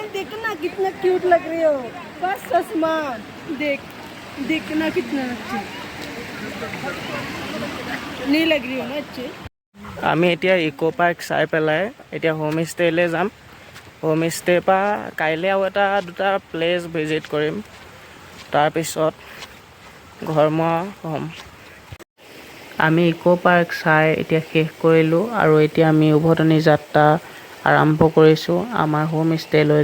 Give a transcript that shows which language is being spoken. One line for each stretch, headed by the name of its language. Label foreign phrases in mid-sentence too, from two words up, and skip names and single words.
Hindi: देखना कितना क्यूट लग रही हो। बस चश्मा देखना कितना अच्छी नहीं लग रही हो ना अच्छी।
Assamese: আমি এতিয়া ইকো পাৰ্ক চাই পেলাই এতিয়া
English: home stayলৈ
Assamese: যাম।
English: home stayৰ
Assamese: পৰা কাইলৈ আৰু দুটা
English: place visit
Assamese: কৰিম, তাৰপিছত ঘৰমুৱা হ'ম। আমি ইকো পাৰ্ক চাই এতিয়া শেষ কৰিলোঁ আৰু এতিয়া আমি উভতনি যাত্ৰা আৰম্ভ কৰিছোঁ আমাৰ
English: home stayলৈ।